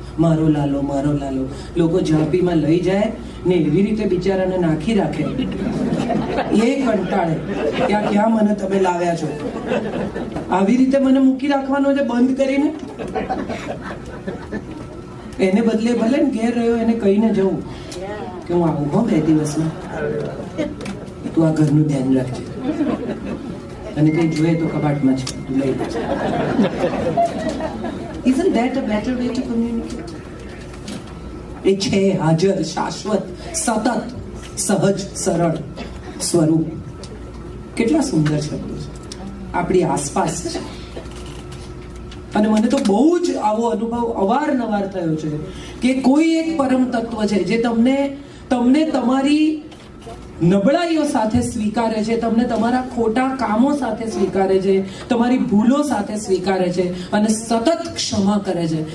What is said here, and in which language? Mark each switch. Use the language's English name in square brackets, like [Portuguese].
[Gujarati] મારો લાલો, મારો લાલો. લોકો ઝાંપીમાં લઈ જાય ને એવી રીતે બિચારાને નાખી રાખે, એ કંટાળે ત્યાં ક્યાં મને તમે લાવ્યા છો, આવી રીતે મને મૂકી રાખવાનો છે બંધ કરીને. એને બદલે ભલે ને ઘેર રહ્યો એને કહીને જવું કે હું આવું હો 2 દિવસમાં, તું આ ઘરનું ધ્યાન રાખજે, અને કઈ જોઈએ તો કબાટમાં છે તું લઈ લેજે. [English] Isn't that a better way to communicate? [Gujarati] એ છે હાજર, શાશ્વત, સતત, સહજ, સરળ સ્વરૂપ. કેટલા સુંદર શબ્દો છે, આપણી આસપાસ છે. અને મને તો બહુ જ આવો અનુભવ અવારનવાર થયો છે કે કોઈ એક પરમ તત્વ છે જે તમને તમારી નબળાઈઓ સાથે સ્વીકારે છે, તમને તમારા ખોટા કામો સાથે સ્વીકારે છે, તમારી ભૂલો સાથે સ્વીકારે છે અને સતત ક્ષમા કરે છે.